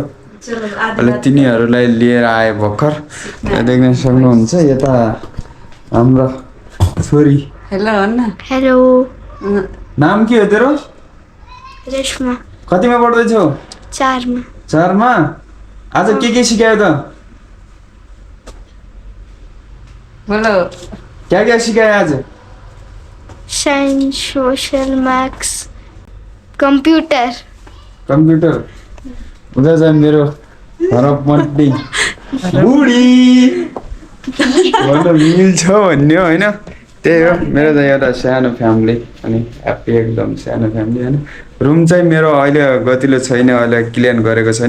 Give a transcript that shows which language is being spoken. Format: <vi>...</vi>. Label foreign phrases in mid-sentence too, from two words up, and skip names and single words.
<ne>अहिले तिनीहरूलाई लिएर आए भर्खर। देख्न सक्नुहुन्छ यता हाम्रो छोरी। हेलो अन्ना। हेलो। नाम के हो तेरो? रेशमा। कतिमा पढ्दैछौ? 4 मा। 4 मा? आज के सिकायो त? बोलो। क्या सिकायो आज?</ne> <en>science, social, maths, computer.</en> <ne>कंप्यूटर। उता चाहिँ मेरो हरपमट्टी बुढी भन्न मिल्छ भन्ने हो होइन। त्यही हो, मेरो चाहिँ एउटा सानो फ्यामिली अनि ह्याप्पी एकदम सानो फ्यामिली होइन। रुम चाहिँ मेरो अहिले गतिलो छैन, अहिले क्लियर गरेको छैन।</ne>